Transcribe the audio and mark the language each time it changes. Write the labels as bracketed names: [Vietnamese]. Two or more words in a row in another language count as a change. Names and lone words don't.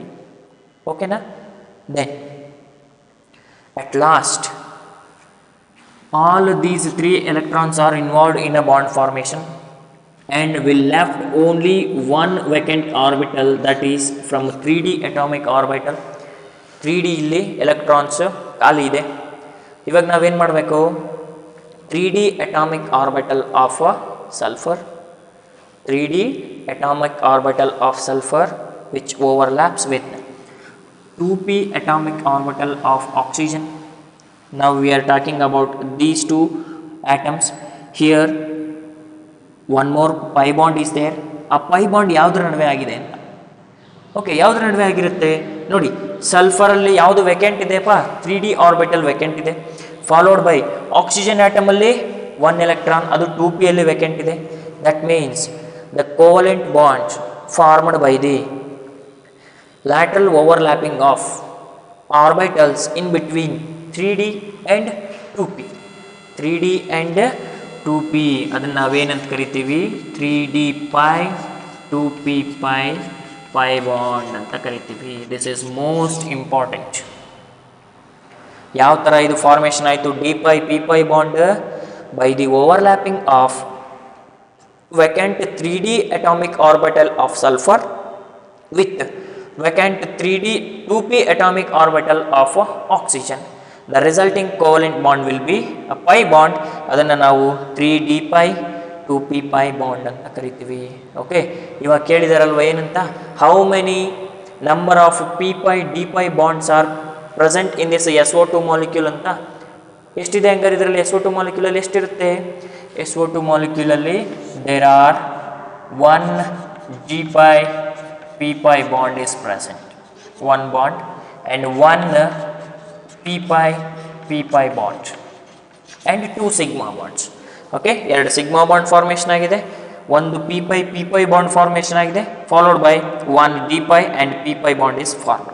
[Kannada] ಓಕೆನಾ? [English] Then at last all these three electrons are involved in a bond formation, and we left only one vacant orbital, that is from 3d atomic orbital. [Kannada] 3d ಇಲ್ಲಿ ಎಲೆಕ್ಟ್ರಾನ್ಸ್ ಖಾಲಿ ಇದೆ. ಇವಾಗ ನಾವೇನು ಮಾಡಬೇಕು? [English] 3d atomic orbital of sulfur, 3d atomic orbital of sulfur which overlaps with 2p atomic orbital of oxygen. Now we are talking about these two atoms. Here one more pi bond is there. [Kannada] ಆ ಪೈ ಬಾಂಡ್ ಯಾವುದ್ರ ನಡುವೆ ಆಗಿದೆ ಅಂತ. ಓಕೆ, ಯಾವುದ್ರ ನಡುವೆ ಆಗಿರುತ್ತೆ ನೋಡಿ. ಸಲ್ಫರಲ್ಲಿ ಯಾವುದು ವೆಕೆಂಟ್ ಇದೆಯಪ್ಪ? [English] 3D orbital vacant [Kannada] ಇದೆ. [English] followed by oxygen [Kannada] ಆಟಮಲ್ಲಿ 1 ಎಲೆಕ್ಟ್ರಾನ್, ಅದು 2p ಅಲ್ಲಿ ವೆಕೆಂಟ್ ಇದೆ. [English] That means the covalent bonds formed by the lateral overlapping of orbitals in between 3D and 2p. [Kannada] 3D and 2p ಅದನ್ನು ನಾವೇನಂತ ಕರಿತೀವಿ? [English] 3D pi 2p pi pi bond [Kannada] ಅಂತ ಕರಿತೀವಿ. [English] This is most important. [Kannada] ಯಾವ ಥರ ಇದು ಫಾರ್ಮೇಷನ್ ಆಯಿತು? [English] D pi P pi bond by the overlapping of vacant 3D atomic orbital of sulfur with vacant 3D 2p atomic orbital of oxygen. The resulting covalent bond will be a pi bond. [Kannada] ಅದನ್ನು ನಾವು [English] 3D pi 2p pi bond [Kannada] ಅಂತ ಕರಿತೀವಿ. ಓಕೆ, ಇವಾಗ ಕೇಳಿದಾರಲ್ವ ಏನಂತ? [English] How many number of P pi D pi bonds are present in this SO2 molecule ಅಂತ. [Kannada] ಎಷ್ಟಿದೆ ಹಂಗಾರೆ ಇದರಲ್ಲಿ? SO2 ಮಾಲಿಕ್ಯೂಲಲ್ಲಿ ಎಷ್ಟಿರುತ್ತೆ? [English] SO2 ಮಾಲಿಕ್ಯೂಲಲ್ಲಿ there are 1 G pi P pi bond is present, 1 bond, and 1 P pi P pi bond and 2 sigma bonds. Okay, 2 sigma bond formation ಆಗಿದೆ, 1 P pi P pi bond formation ಆಗಿದೆ, followed by 1 D pi and P pi bond is formed.